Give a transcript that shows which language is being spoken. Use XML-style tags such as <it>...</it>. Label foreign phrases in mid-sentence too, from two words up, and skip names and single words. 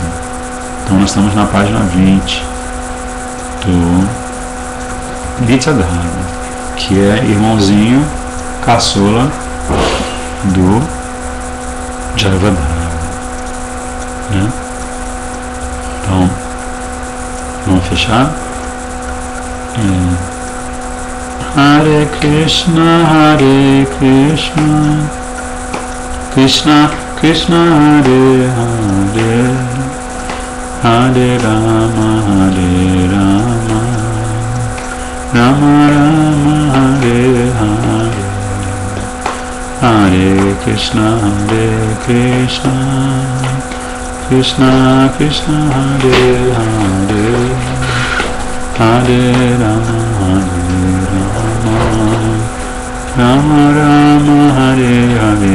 <pt>Então nós estamos na página 20 do Nityadharma, que é irmãozinho caçula do Jayavardhana. Né? Então, vamos fechar?</pt> <sa>Hare Krishna, Krishna Krishna, Hare Hare, Hare Rama, Rama Rama, Hare Hare, Hare Krishna, Krishna Krishna, Hare Hare, Hare Rama, Rama Rama, Hare Hare.</sa>